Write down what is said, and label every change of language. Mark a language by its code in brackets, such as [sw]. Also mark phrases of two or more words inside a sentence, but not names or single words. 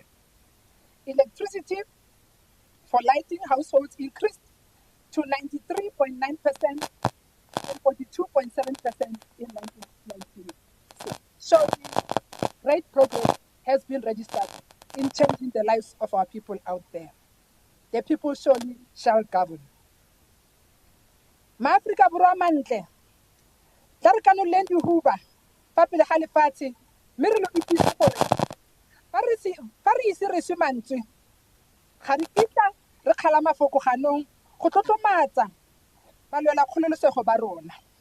[en] Electricity for lighting households increased to 93.9% from 42.7% in 1996. So great progress has been registered in changing the lives of our people out there. The people surely shall govern. [tn] Ma-Afrika Borwa mantle, tla re kanoleng dihuba fa pele ga lefatshe mme re lo itsise gore fa re ise re swe mantswe ga re kitla re kgala mafoko ganong go tlotlomatsa balwela kgololosego ba rona.